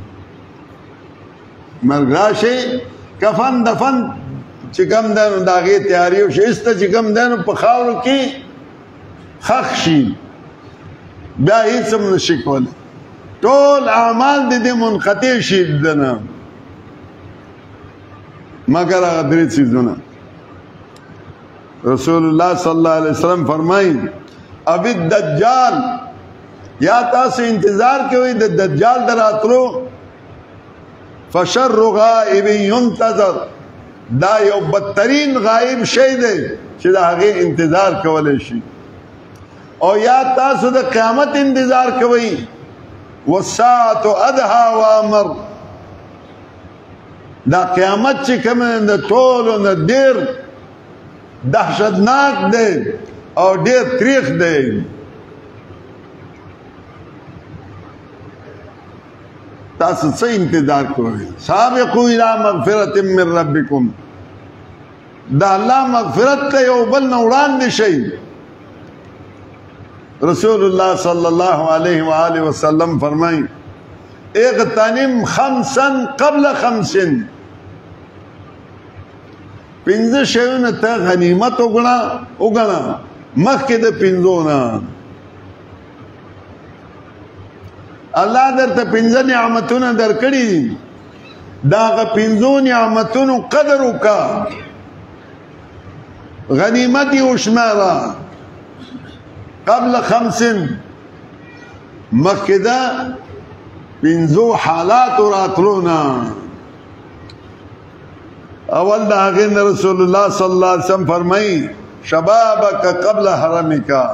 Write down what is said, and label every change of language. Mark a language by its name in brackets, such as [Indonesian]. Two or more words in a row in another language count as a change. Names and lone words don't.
[Pashto] مرګ راشي کفن دفن چې کوم دنو د هغې تیاري وشي ایسته چې کوم دنو په خاورو کې خښ شي بیا هیڅ هم نشي کولی ټول اعمال د دې منقطع شي دنه مگر هغه درې څیزونه رسول الله [Arabic] صلی الله علیه وسلم [Pashto] فرمایي [Arabic] اب الدجال [Pashto] یا تاسو انتظار کوئ د دجال د راتلو [Arabic] فشر غائب ينتظر [Pashto] دا یو بدترین غائب شی دی چې د هغې انتظار کولی شي او یا تاسو د قیامت انتظار کوئ [Arabic] والساعة ادهى وامر [Pashto] دا قیامت چې کوم د ټولو نه ډېر دهشتناک دی او ډېر تریخ دی تاسو څه انتظار کوئ [Arabic] سابقوا الى مغفرة من ربکم [Pashto] دا الله مغفرت ته یو بل نه وړاندې شئ رسول الله [Arabic] صلی الله علیه وآله وسلم [Pashto] فرمائی [Arabic] اغتنم خمسا قبل خمسن [Pashto] پنځه شیونه ته غنیمت وګڼه مخکې د پنځو نه الله درته پنځه نعمتونه درکړي دي د هغه پنځو نعمتونو قدر وکړه غنیمت یې وشماره [Arabic] قبل خمسن [Pashto] مخکې د پنځو حالاتو راتلو نه اول دا غین رسول الله [Arabic] صلی الله علیه وسلم [Pashto] فرمائی [Arabic] شبابک قبل حرمک